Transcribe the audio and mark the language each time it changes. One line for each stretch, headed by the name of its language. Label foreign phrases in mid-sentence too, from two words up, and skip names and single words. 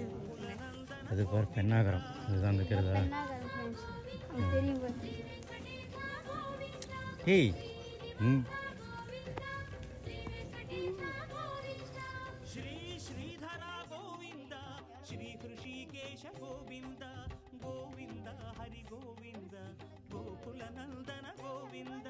Tamil: அது பாரு பெண்ணாகரம், இதுதான் இருக்கிறதா. பெண்ணாகரம் ஃப்ரெண்ட்ஸ், அது தெரியும் பாரு. ஏய் ம்
Kannada: ಶ್ರೀ ಶ್ರೀಧರ ಗೋವಿಂದ ಶ್ರೀ ಹೃಷಿಕೇಶ ಗೋವಿಂದ ಗೋವಿಂದ ಹರಿ ಗೋವಿಂದ ಗೋಕುಲ ನಂದನ ಗೋವಿಂದ